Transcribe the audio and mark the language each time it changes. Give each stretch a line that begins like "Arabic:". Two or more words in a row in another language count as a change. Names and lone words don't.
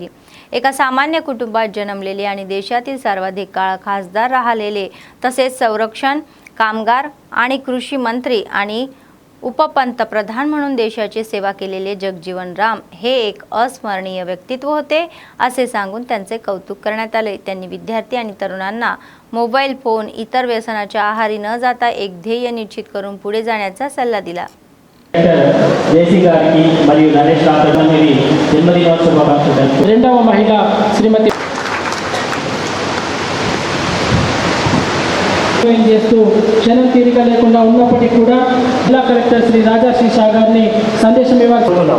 Marathi: एका सामान्य कुटुंबात जन्मलेले आणि देशातील सर्वाधिक काळ खासदार राहिलेले तसेच संरक्षण, कामगार आणि कृषी मंत्री आणि उपपंतप्रधान म्हणून देशाची सेवा केलेले जगजीवन राम हे एक अस्मरणीय व्यक्तित्व होते असे सांगून त्यांचे कौतुक करण्यात आले. त्यांनी विद्यार्थी आणि तरुणांना मोबाईल फोन इतर व्यसनाच्या आहारी न जाता एक ध्येय निश्चित करून पुढे जाण्याचा सल्ला दिला.
Telugu: జేసీ గారికి మరియు నరేష్ రామరెడ్డి జన్మదినోత్సవ శుభాకాంక్షలు. రెండవ మహిళ శ్రీమతి చేస్తూ క్షణం తీరిక లేకుండా ఉన్నప్పటికీ కూడా జిల్లా కలెక్టర్ శ్రీ రాజశ్రీ షా గారిని సందేశం ఇవ్వాలనుకుంటున్నాం.